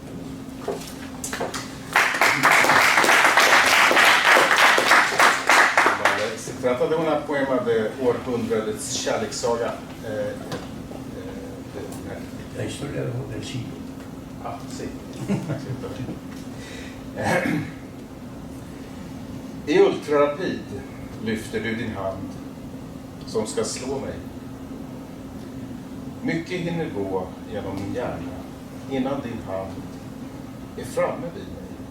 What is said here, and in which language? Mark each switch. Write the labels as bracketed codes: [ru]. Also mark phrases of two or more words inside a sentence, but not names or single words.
[es] Se trata de un poema de århundradets kärlekssaga. La historia del siglo. Ah, sí. [sv] I ultrarapid lyfter du din hand som ska slå mig. Mycket hinner gå genom min hjärna innan din hand är framme vid mig.